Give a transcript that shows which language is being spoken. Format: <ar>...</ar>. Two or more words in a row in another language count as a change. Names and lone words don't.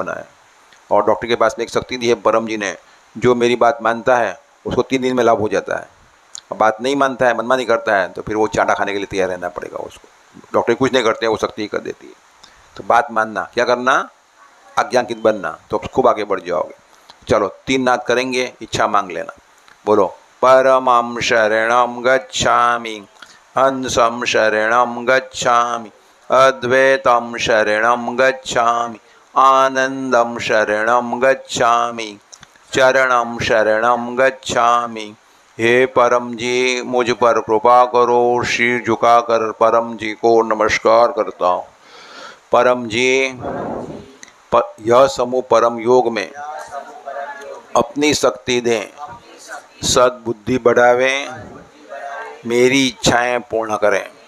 <hi>और डॉक्टर के पास में एक शक्ति दी है परम जी ने जो मेरी बात मानता है उसको 3 दिन में लाभ हो जाता है, और बात नहीं मानता है, मनमानी करता है, तो फिर वो चांटा खाने के लिए तैयार रहना पड़ेगा उसको। डॉक्टर कुछ नहीं करते हैं, वो सख्ती कर देती है। तो बात मानना, क्या करना, आज्ञांकित बनना, तो खूब आगे बढ़ जाओगे। चलो 3 नाद करेंगे, इच्छा मांग लेना। बोलो,</hi> <sa>परमं शरणं गच्छामि, हंसं शरणं गच्छामि, अद्वैतं शरणं गच्छामि, आनंदं शरणं गच्छामि, चरणं शरणं गच्छामि।</sa> <hi>हे परम जी, मुझ पर कृपा करो। शीर झुकाकर परम जी को नमस्कार करता हूँ। परम जी, यह समूह परम योग में अपनी शक्ति दें, सद्बुद्धि बढ़ावें, मेरी इच्छाएं पूर्ण करें।</hi>